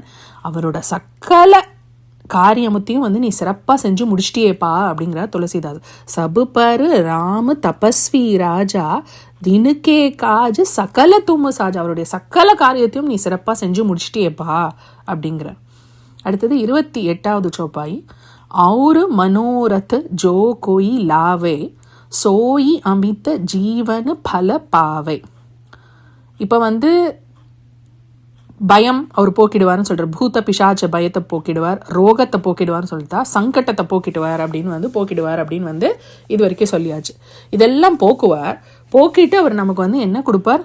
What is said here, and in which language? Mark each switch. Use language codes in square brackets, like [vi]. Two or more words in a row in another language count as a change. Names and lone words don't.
[ta] அவரோட சக்கல காரியமத்தையும் வந்து நீ சிறப்பாக செஞ்சு முடிச்சிட்டியேப்பா அப்படிங்கிற துளசிதாஸ். [awa] सब पर राम तपस्वी राजा तिन के काज सकल तुम साजा. [ta] அவருடைய சக்கல காரியத்தையும் நீ சிறப்பாக செஞ்சு முடிச்சிட்டியேப்பா அப்படிங்கிற. அடுத்தது 28வது சௌப்பாய். [awa] और मनोरथ जो कोई लावे सोई अमित जीवन फल पावे. [ta] இப்போ வந்து பயம் அவர் போக்கிடுவார்னு சொல்கிறார். பூத்த பிசாச்ச பயத்தை போக்கிடுவார், ரோகத்தை போக்கிடுவார்னு சொல்லிட்டா சங்கட்டத்தை போக்கிடுவார் அப்படின்னு வந்து போக்கிடுவார் அப்படின்னு வந்து இது வரைக்கும் சொல்லியாச்சு. இதெல்லாம் போக்கிட்டு அவர் நமக்கு வந்து என்ன கொடுப்பார்?